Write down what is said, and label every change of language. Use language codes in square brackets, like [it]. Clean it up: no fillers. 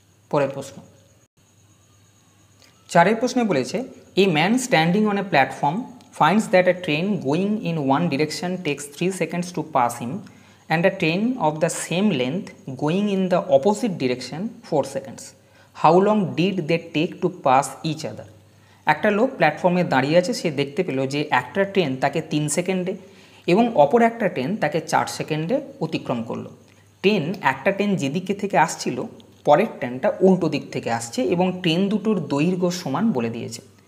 [bn] পরের প্রশ্ন, 4 প্রশ্নে বলেছে [en] A man standing on a platform finds that a train going in one direction takes 3 seconds to pass him and a train of the same length going in the opposite direction 4 seconds. How long did they take to pass each other? [bn] একটা লোক প্ল্যাটফর্মে দাঁড়িয়ে আছে, সে দেখতে পেল যে একটা train তাকে 3 সেকেন্ডে এবং অপর একটা ট্রেন তাকে 4 সেকেন্ডে অতিক্রম করলো। একটা ট্রেন যেদিকে থেকে আসছিল, পরের ট্রেনটা উল্টো দিক থেকে আসছে এবং ট্রেন দুটোর দৈর্ঘ্য সমান বলে দিয়েছে।